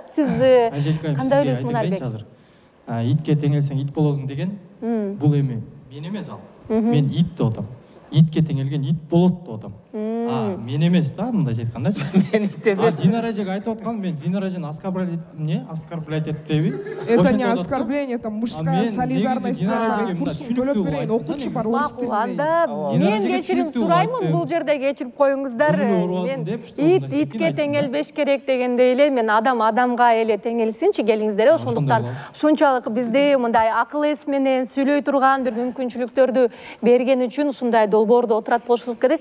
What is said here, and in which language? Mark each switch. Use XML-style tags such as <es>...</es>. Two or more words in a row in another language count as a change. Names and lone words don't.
<ky>Сиз кандай ойлойсуз Мунарбек? Итке теңелсең ит болосуң деген, бул эми мен эмес ал. Мен ит деп атам. Итке теңелген ит болот деп атам. Мен емес да, мындайча айткандачы. Мен емес. Динара эжеге айтып аткан, мен Динара эжени оскорблять этпейби.</ky> <ru>Это не оскорбление, это мужская солидарность.</ru> <ky>Курсын төлөп берейин, окуучу бар орус тилинде. Анда мен кечирим сураймын, бул жерде кечирип коюңуздар. Мен итке теңелбеш керек дегендей эле, мен адам адамга эле теңелсинчи келиңиздер. Ошондуктан ушунчалык бизди мындай акыл эс менен сүйлөй турган бир мүмкүнчүлүктөрдү берген үчүн ушундай долбоордо отурат болушубуз керек.</ky>